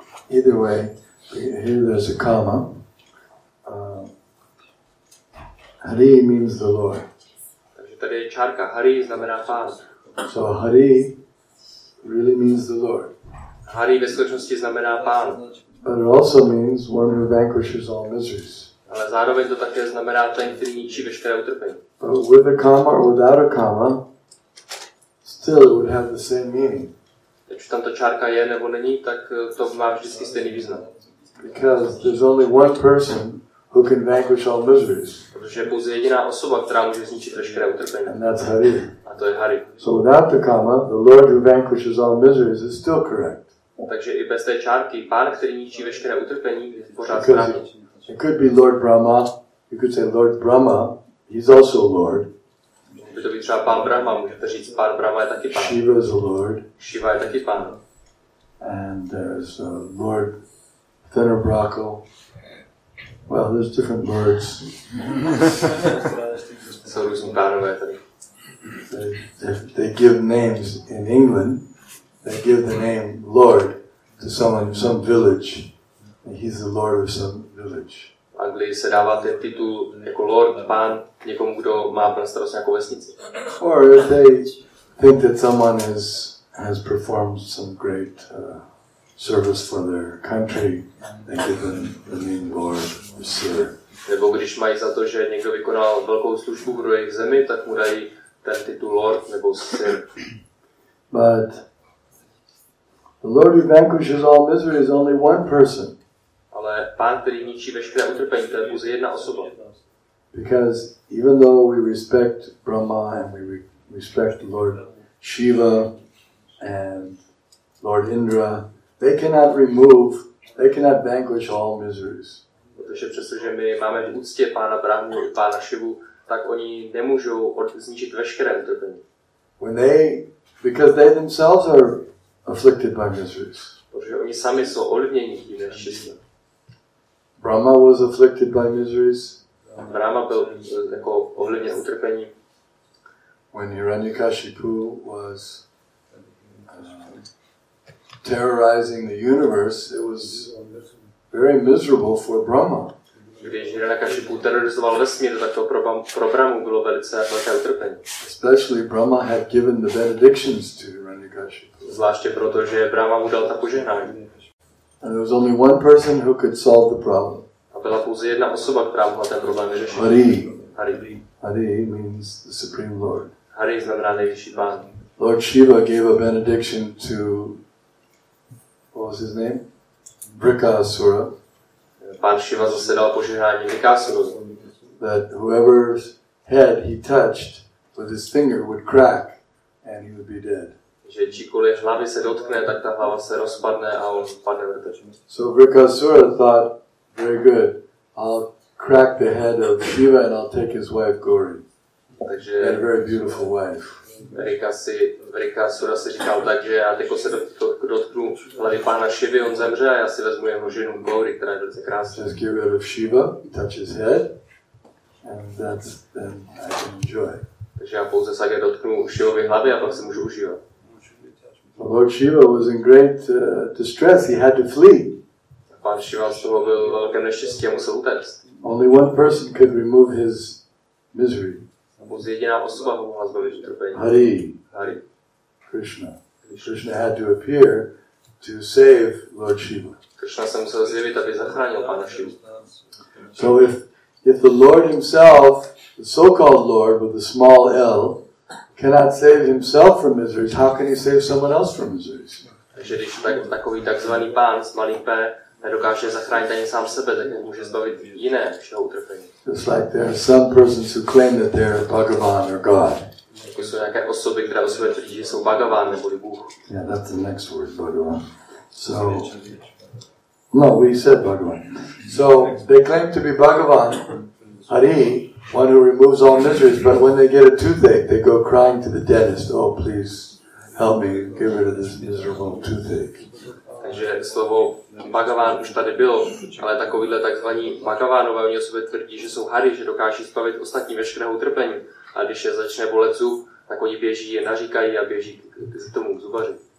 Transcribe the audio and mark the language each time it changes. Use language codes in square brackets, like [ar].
[en] Either way, here there's a comma. Hare means the Lord. [cs] Takže tady je čárka. Hare znamená Pán. [en] So Hare really means the Lord. [cs] Hare ve skutečnosti znamená Pán. [en] But it also means one who vanquishes all miseries. [cs] Ale zároveň to také znamená ten, který ničí veškeré utrpení. [en] But with a comma or without a comma, still it would have the same meaning. [cs] Když tam ta čárka je nebo není, tak to má vždycky stejný význam. [en] Because there's only one person who can vanquish all miseries. [cs] Protože je pouze jediná osoba, která může zničit veškeré utrpení. [en] And that's Hare. [cs] A to je Hare. [en] So without the comma, the Lord who vanquishes all miseries is still correct. [cs] Takže i bez té čárky, Pán, který ničí veškeré utrpení, je pořád správně. [en] It could be Lord Brahma. You could say Lord Brahma. He's also Lord. [cs] By to být třeba Pán Brahma, můžete říct, Pán Brahma je taky Pán. [en] Shiva is a Lord. [cs] Shiva je taky Pán. [en] And there's Lord Thenarbrakal. Well, there's different lords. [cs] Jsou různí pánové tady. [en] They give names in England. They give the name Lord to someone, some village. And he's the Lord of some village. [cs] V Anglii se dává ten titul jako Lord, Pán, někomu, kdo má na starost nějakou vesnici. [en] Or if they think that someone has performed some great service for their country, they give them the name Lord or Sir. [cs] Nebo když mají za to, že někdo vykonal velkou službu pro jejich zemi, tak mu dají ten titul Lord nebo Sir. [en] But the Lord who vanquishes all misery is only one person. [cs] Ale Pán, který ničí veškeré utrpení, to je pouze jedna osoba. [en] Because even though we respect Brahma and we respect Lord Shiva and Lord Indra, they cannot vanquish all miseries. [cs] Protože přestože my máme v úctě Pána Brahmu i Pána Šivu, tak oni nemůžou zničit veškeré utrpení. [en] Because they themselves are afflicted by miseries. [cs] Protože oni sami jsou ovlivněni tím neštěstím. [en] Brahma was afflicted by miseries. [cs] Rama byl jako ovlivněn utrpení. [en] When Hiranyakashipu was terrorizing the universe, it was very miserable for Brahma. [cs] Když Hiranyakashipu terorizoval vesmír, tak to pro Brahmu bylo velice velké utrpení. [en] Especially Brahma had given the benedictions to Hiranyakashipu. [cs] Zvláště proto, že Brahma mu dal ta požehnání. [en] And there was only one person who could solve the problem. [cs] A byla pouze jedna osoba, která mohla ten problém vyřešit. [en] Hare. Hare means the Supreme Lord. [cs] Hare znamená nejvyšší Pán. [en] Lord Shiva gave a benediction to, what was his name? Brikasura. [cs] Pán Shiva zase dal požehnání Brikasurovi. [en] That whoever's head he touched with his finger would crack and he would be dead. [cs] Že číkoliv hlavy se dotkne, tak ta hlava se rozpadne a on padne mrtev. [en] So Brikasura thought, very good, I'll crack the head of Shiva and I'll take his wife Gauri. [cs] Takže [en] he had a very beautiful wife. [cs] Brikasura si říkal tak, že já teď se dotknu hlavy Pána Šivy, on zemře a já si vezmu jeho ženu Gauri, která je velice krásná. [en] Just get rid of Shiva, touch his head, and then I can enjoy. [cs] Takže já pouze se dotknu Šivovy hlavy a pak se můžu užívat. [en] Lord Shiva was in great distress. He had to flee. [cs] Pán Šiva z toho byl velké neštěstí a musel utéct. [en] Only one person could remove his misery. [cs] Pouze jediná osoba ho mohla zbavit utrpení. [en] Hare. Krishna. Krishna had to appear to save Lord Shiva. [cs] Krishna se musel zjevit, aby zachránil Pána Šivu. [en] So if the Lord himself, the so-called Lord with a small L, cannot save himself from miseries, how can he save someone else from miseries? [cs] Takže když takový takzvaný Pán s malým P nedokáže zachránit ani sám sebe, tak může zbavit jiné všeho utrpení. [en] It's like there are some persons who claim that they're Bhagavan or God. [cs] Jako jsou nějaké osoby, které o sobě tvrdí, že jsou Bhagavan nebo Bůh. [en] Yeah, that's the next word, Bhagavan. So, no, we said Bhagavan. So they claim to be Bhagavan, Hare, one who removes all miseries, but when they get a toothache, they go crying to the dentist, oh, please help me get rid of this miserable toothache. [cs] Takže slovo Bhagavan už tady bylo, ale takovýhle takzvaní Bhagavanové, oni o sobě tvrdí, že jsou Hary, že dokáží zbavit ostatní veškerého utrpení. A když je začne bolet zub, tak oni běží, je naříkají a běží k tomu zubaři.